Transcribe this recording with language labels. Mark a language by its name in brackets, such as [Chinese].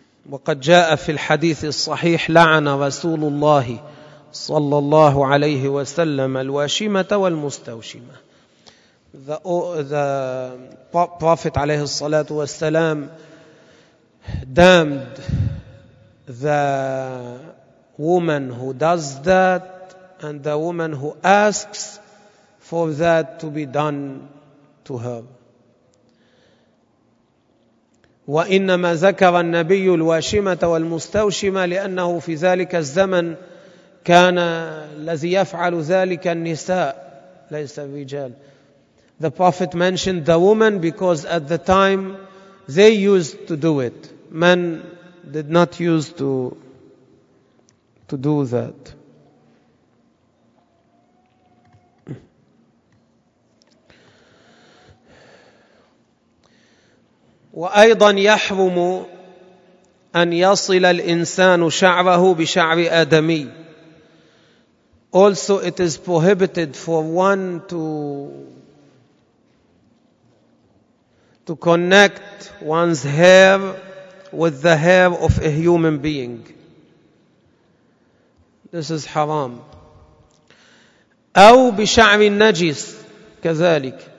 [Arabic] وقد جاء في الحديث الصحيح لعن رسول الله صلى الله عليه وسلم الواشمة والمستوشمة. [English] The Prophet [Arabic] عليه الصلاة والسلام [English] damned the woman who does that and the woman who asks for that to be done to her. [Arabic] وإنما ذكر النبي الواشمة والمستوشمة لأنه في ذلك الزمن كان الذي يفعل ذلك النساء ليس الرجال. [English] The Prophet mentioned the woman because at the time they used to do it. Men did not used to do that. [Arabic] وأيضا يحرم أن يصل الإنسان شعره بشعر آدمي. [English] Also, it is prohibited for one to connect one's hair with the hair of a human being. This is haram. [Arabic] أو بشعر النجس كذلك.